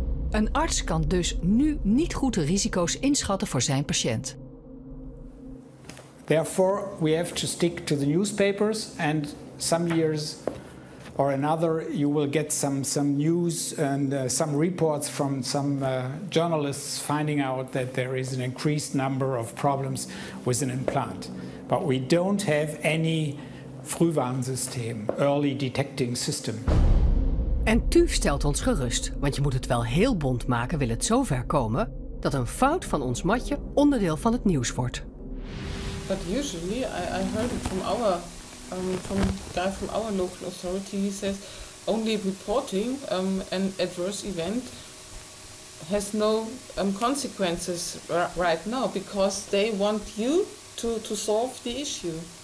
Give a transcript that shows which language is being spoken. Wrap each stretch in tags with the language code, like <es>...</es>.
<nl>Een arts kan dus nu niet goed de risico's inschatten voor zijn patiënt.</nl> <en>Therefore, we have to stick to the newspapers, and some years or another, you will get some news and some reports from some journalists finding out that there is an increased number of problems with an implant. But we don't have any frühwarnsystem, early detecting system.</en> <nl>En TÜV stelt ons gerust, want je moet het wel heel bont maken, wil het zover komen dat een fout van ons matje onderdeel van het nieuws wordt.</nl> <en>But usually, I heard it from our from a guy from our local authority. He says only reporting an adverse event has no consequences right now because they want you to solve the issue.</en>